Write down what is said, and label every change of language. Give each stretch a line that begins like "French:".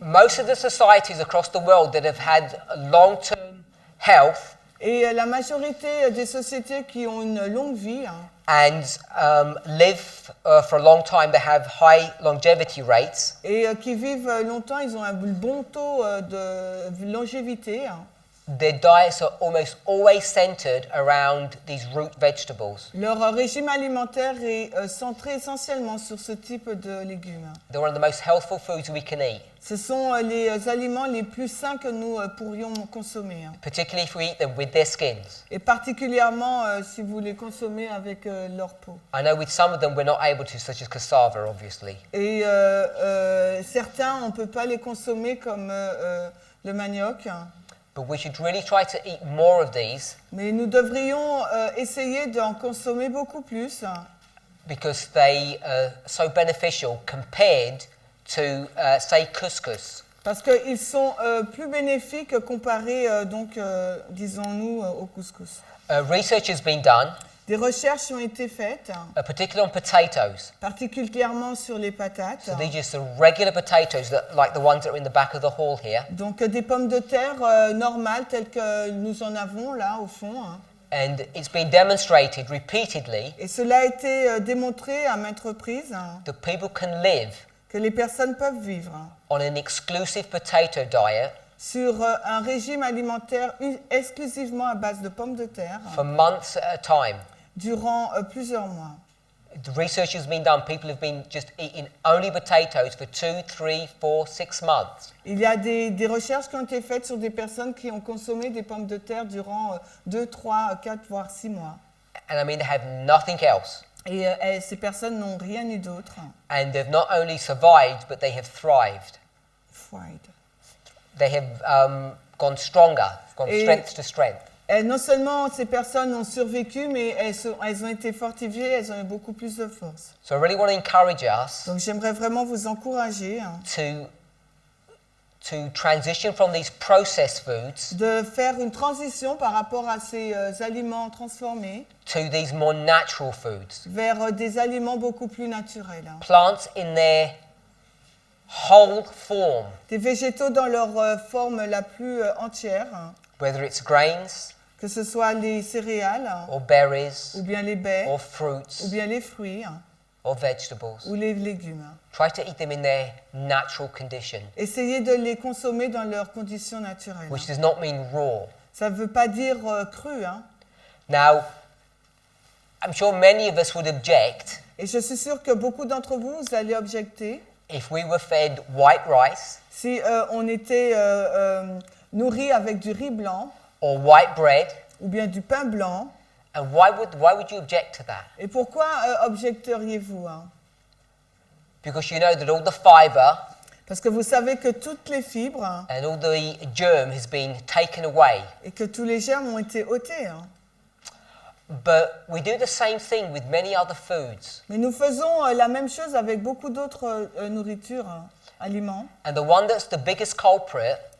English: Most of the societies across the world that have had long-term health
French: Et la majorité des sociétés qui ont une longue vie
English: and live for a long time, they have high longevity rates.
French: et qui vivent longtemps, ils ont un bon taux de longévité.
English: Their diets are almost always centered around these root vegetables.
French: Leur régime alimentaire est centré essentiellement sur ce type de légumes.
English: They're one of the most healthful foods we can eat,
French: Ce sont les aliments les plus sains que nous pourrions consommer.
English: particularly if we eat them with their skins.
French: Et particulièrement si vous les consommez avec leur peau.
English: I know with some of them we're not able to, such as cassava, obviously.
French: Et certains, on ne peut pas les consommer comme le manioc.
English: But we should really try to eat more of these
French: Mais nous devrions essayer d'en consommer beaucoup plus
English: because they are so beneficial compared to, say, couscous.
French: parce qu'ils sont plus bénéfiques comparés, disons-nous, au couscous.
English: Research has been done,
French: Des recherches ont été faites,
English: particularly on potatoes.
French: particulièrement sur les patates.
English: So these are just the regular potatoes, like the ones that are in the back of the hall here.
French: Donc des pommes de terre normales telles que nous en avons là au fond.
English: And it's been demonstrated repeatedly
French: Et cela a été démontré à maintes reprises
English: that people can live
French: que les personnes peuvent vivre
English: on an exclusive potato diet
French: sur un régime alimentaire exclusivement à base de pommes de terre
English: for months at a time.
French: durant plusieurs mois.
English: The research has been done. People have been just eating only potatoes for 2, 3, 4, 6 months.
French: Il y a des recherches qui ont été faites sur des personnes qui ont consommé des pommes de terre durant 2, 3, 4, voire 6 mois.
English: And I mean, they have nothing else.
French: Et ces personnes n'ont rien eu d'autre.
English: And they've not only survived, but they have thrived. Fried. They have gone stronger, gone
French: Et-
English: strength to strength.
French: Et non seulement ces personnes ont survécu, mais elles ont été fortifiées, elles ont eu beaucoup plus de force.
English: So I really want to encourage us
French: Donc j'aimerais vraiment vous encourager
English: to transition from these processed foods
French: de faire une transition par rapport à ces aliments transformés
English: to these more natural foods.
French: vers des aliments beaucoup plus naturels.
English: Plants in their whole form,
French: Des végétaux dans leur forme la plus entière,
English: whether it's grains
French: que ce soit les céréales,
English: or berries
French: ou bien les baies,
English: or fruits
French: ou bien les fruits,
English: or vegetables.
French: ou les légumes.
English: Try to eat them in their natural condition,
French: Essayez de les consommer dans leurs conditions naturelles.
English: which does not mean raw.
French: Ça ne veut pas dire cru, hein.
English: Now, I'm sure many of us would object
French: Et je suis sûre que beaucoup d'entre vous, vous allez objecter
English: if we were fed white rice
French: si on était nourri avec du riz blanc
English: or white bread,
French: ou bien du pain blanc.
English: and why would you object to that?
French: Et pourquoi objecteriez-vous, hein?
English: Because you know that all the fiber
French: Parce que vous savez que toutes les fibres
English: and all the germ has been taken away.
French: et que tous les germes ont été ôtés, hein.
English: But we do the same thing with many other foods.
French: Mais nous faisons la même chose avec beaucoup d'autres nourritures, aliments.
English: And the one that's the biggest culprit